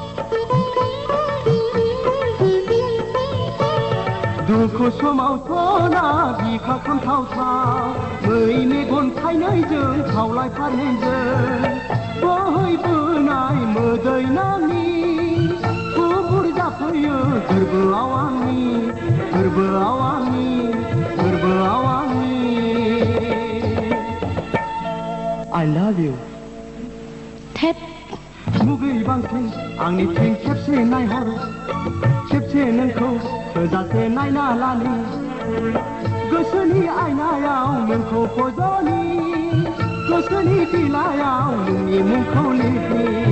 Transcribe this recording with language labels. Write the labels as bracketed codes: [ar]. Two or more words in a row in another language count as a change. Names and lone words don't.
[brx] दुखु समावथ' ना बिखा खामथावथाव मै मेगन थाइनैजों खावलाय फारनैजों बोहैबोनाय मोदै नानि गुफुर जाफैयो गोरबोआव आंनि गोरबोआव आंनि गोरबोआव आंनि [en] I love you थेप [brx] मुगै बांसिन आंनिथिं खेबसे नायहर खेबसे नोंखौ थोजासे नायना लानि गोसोनि आयनायाव नोंखौ फज'नि गोसोनि बिलायाव नोंनि मुंखौ लिरनि